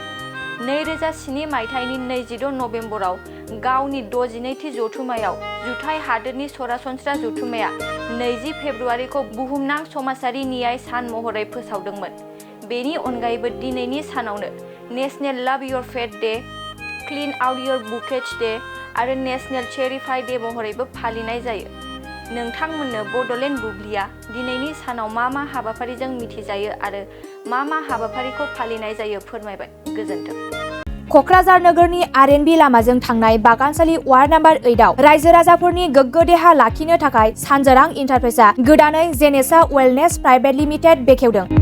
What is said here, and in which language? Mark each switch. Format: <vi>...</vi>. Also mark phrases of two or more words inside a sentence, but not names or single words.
<brx>2007 मायथाइनि 22 नबेम्बराव गावनि 62थि जथुम्मायाव जुथाइ हादोरनि सरासनस्रा जथुम्माया 20 फेब्रुआरिखौ बुहुमनां समाजारि न्याय सान महरै फोसावदोंमोन। बेनि अनगायैबो दिनैनि सानावनो नेशनेल लाभ योर पेट डे, क्लीन आउट योर बुकेज डे आरो नेशनेल चेरिफाइ डे महरैबो फालिनाय जायो। नोंथांमोननो बड'लेण्ड बुब्लिया दिनैनि सानाव मा मा हाबाफारिजों मिथिजायो आरो मा मा हाबाफारिखौ फालिनाय जायो फोरमायबाय। गोजोन्थों। क'क्राझार नोगोरनि आर.एन.बी. लामाजों थांनाय बागानसालि वार्ड नाम्बार 8आव रायजो राजाफोरनि गोग्गो देहा लाखिनो थाखाय सानजोरां इन्टारप्राइजआ गोदानै जेनेसा वेलनेस प्राइभेट लिमिटेड बेखेवदों।</brx>